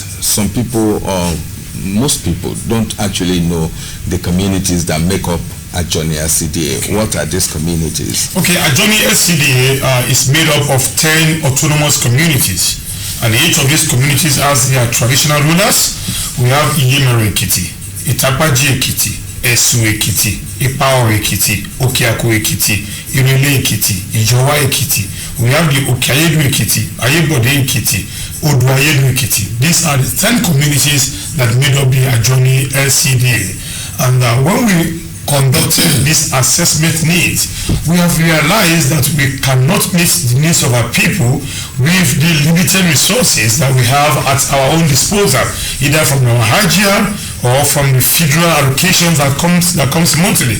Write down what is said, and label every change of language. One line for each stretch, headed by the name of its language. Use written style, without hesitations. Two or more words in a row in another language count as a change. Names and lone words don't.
English: Some people, or most people, don't actually know the communities that make up Ajoni LCDA. What are these communities? Okay, Ajoni LCDA is made up of 10 autonomous communities, and each of these communities has their traditional rulers. We have Iyemere Ekiti, Itapaji Ekiti, Esu Ekiti, Ipao Ekiti, Okiako Ekiti, Irele Ekiti, Ijowa Ekiti. We have the Okayedu Ekiti, Ayebode Ekiti, Oduayedu Ekiti. These are the 10 communities that made up the Ajoni LCDA. And when we conducted this assessment needs. We have realized that we cannot meet the needs of our people with the limited resources that we have at our own disposal, either from our Hajia or from the federal allocations that comes monthly.